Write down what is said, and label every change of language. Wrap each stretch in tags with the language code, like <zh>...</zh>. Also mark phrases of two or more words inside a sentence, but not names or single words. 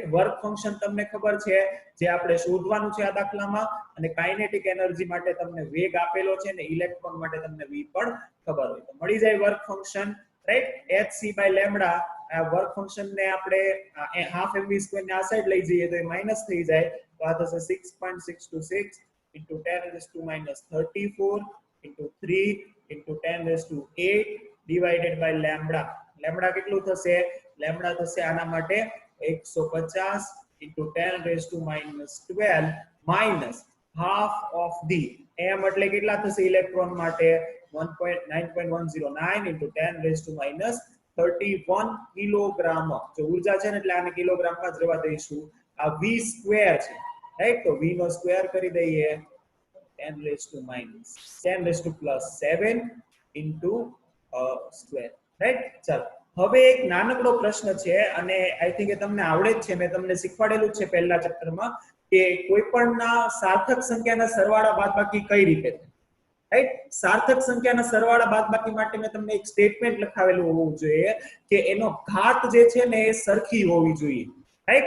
<en>work function</en> <gu>તમને ખબર છે જે આપણે શોધવાનું છે આ દાખલામાં, અને</gu> <en>kinetic energy</en> <gu>માટે તમને વેગ આપેલો છે અને ઇલેક્ટ્રોન માટે તમને v પણ ખબર હોય તો મળી જાય</gu> <en>work function, right? hc by lambda,</en> <gu>આ</gu> <en>work function</en> <gu>ને આપણે હાફ mv² ને આ સાઈડ લઈ જઈએ તો એ માઈનસ થઈ જાય, તો આ થશે 6.626</gu> <en>into 10 raised to minus 34 into 3 into 10 raised to 8 divided by lambda.</en> <gu>લેમ્બડા કેટલું થશે? લેમ્બડા થશે આના માટે 150</gu> <en>into 10 raised to minus 12 minus half of the m</en> <gu>એટલે કેટલા થશે ઇલેક્ટ્રોન માટે?</gu> <en>9.109 into 10 raised to minus 31 કિલોગ્રામ.</en> <gu>જો ઉર્જા છે ને એટલે આને કિલોગ્રામમાં જ રહેવા દઈશું. આ v સ્ક્વેર છે, રાઈટ? તો v નો સ્ક્વેર કરી દઈએ 10</gu> <en>raised to minus 10 raised to plus 7 into</en> <gu>સ્ક્વેર, રાઈટ? ચાલો હવે એક નાનકડો પ્રશ્ન છે અને</gu> <en>I think</en> <gu>એ તમને આવડે જ છે, મેં તમને શીખવાડેલું છે પહેલા ચેપ્ટરમાં કે કોઈ પણના સાર્થક સંખ્યાના સરવાળા બાદબાકી કઈ રીતે થાય, રાઈટ? સાર્થક સંખ્યાના સરવાળા બાદબાકી માટે મેં તમને એક સ્ટેટમેન્ટ લખાવેલું હોવું જોઈએ કે એનો ઘાત જે છે ને એ સરખી હોવી જોઈએ, રાઈટ?</gu>